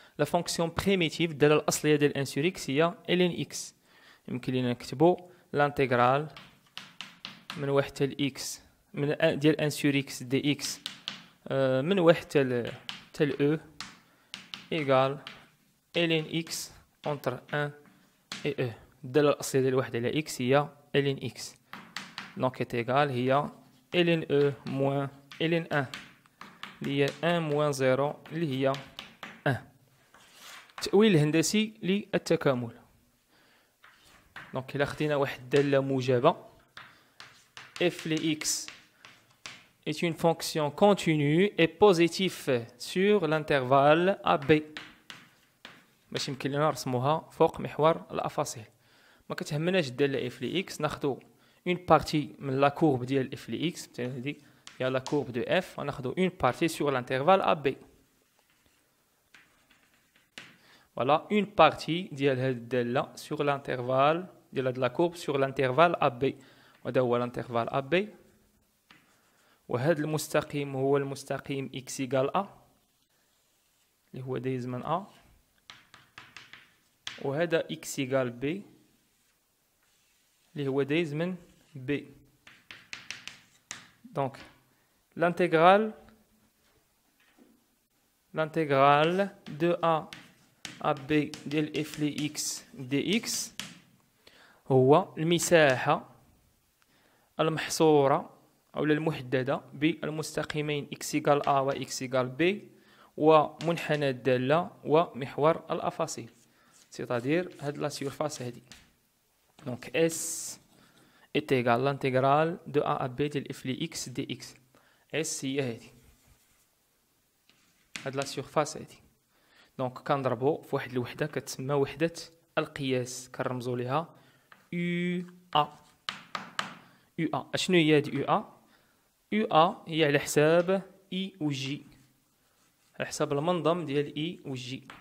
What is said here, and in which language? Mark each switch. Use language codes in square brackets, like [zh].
[fr] La fonction primitive [ar] ديال الأصلية ديال [fr] 1 sur x هي ln x. [ar] يمكن لنا نكتبو l'intégrale من 1 حتى x من ديال 1 sur x dx من 1 حتى e égale ln x [fr] entre 1 et e. [ar] الدالة الأصلية ديال 1 على x هي ln x. [fr] Donc est égal هي ln e moins ln 1 اللي هي 1 moins 0 اللي هي 1. [ar] التأويل الهندسي للتكامل. دونك إلا خدينا واحد الدالة موجبة [fr] f de x est une fonction continue et positive sur l'intervalle AB. [ar] باش يمكن لنا نرسموها فوق محور الأفاصيل. ما كتهمناش الدالة f de x، ناخدو une partie من la courbe ديال f de x، هذه هي la courbe de f، وناخدو [fr] une partie sur l'intervalle AB. Voilà une partie [ar] ديال هذه الدالة [fr] sur l'intervalle ديال هاد la courbe sur l'intervalle AB. [ar] وهذا هو l'intervalle AB. وهذا المستقيم هو المستقيم x égale a اللي هو دايز من a. وهذا x égale b اللي هو دايز من b. Donc l'intégrale de a à b ديال f de x dx هو المساحة المحصورة أو المحددة بالمستقيمين x égale a و x égale b ومنحنى الدالة ومحور الأفاصيل، c'est-à-dire هاد la surface هادي. [fr] Donc S est égal l'intégrale de a à b ديال f de x dx. [ar] S هي هادي، هاد la surface هادي. دونك كنضربو في واحد الوحدة كتسمى وحدة القياس، كنرمزو ليها UA. UA اشنو هي هاد UA؟ UA هي على حساب I و J، على حساب المنظم ديال I و J.